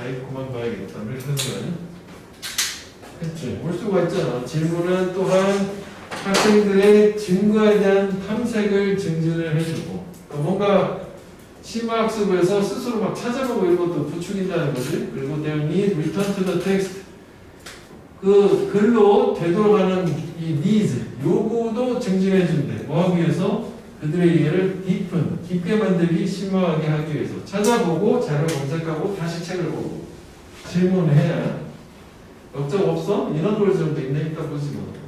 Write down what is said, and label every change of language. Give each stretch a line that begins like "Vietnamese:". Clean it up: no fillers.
Korean: 아이 그만 봐야겠다. 이렇게 하는 거 아니야? 그치? 올 수가 있잖아. 질문은 또한 학생들의 증거에 대한 탐색을 증진을 해주고 뭔가 심화학습에서 스스로 막 찾아보고 이런 것도 부추긴다는 거지. 그리고
English: they'll need return to the text.
Korean: 그 글로 되돌아가는 이 needs, 요구도 증진해준대. 뭐 하기 위해서? 그들의 이해를 깊게 만들기, 심화하게 하기 위해서. 찾아보고, 자료 검색하고, 다시 책을 보고. 질문을 해야 역적 없어? 인원돌 정도 있네. 있다 보지 뭐.